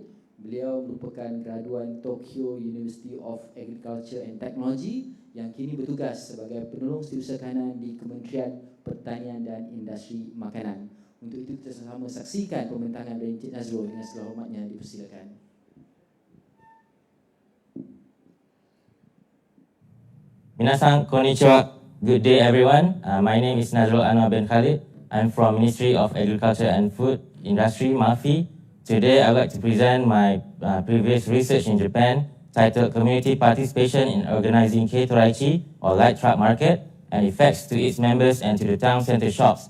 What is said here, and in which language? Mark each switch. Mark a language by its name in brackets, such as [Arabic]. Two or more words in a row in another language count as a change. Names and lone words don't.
[Malay] Beliau merupakan graduan Tokyo University of Agriculture and Technology yang kini bertugas sebagai penolong setiausaha kanan di Kementerian Pertanian dan Industri Makanan. Untuk itu kita sama saksikan pembentangan dari Encik Nazrul. Dengan segala hormatnya dipersilakan. [Japanese] 皆さんこんにちは. [English] Good day everyone. My name is Nazrul Anwar bin Khalid. I'm from Ministry of Agriculture and Food Industry, MAFI. Today I would like to present my previous research in Japan titled Community Participation in Organizing Keitoraichi or Light Truck Market and Effects to its Members and to the Town Center Shops.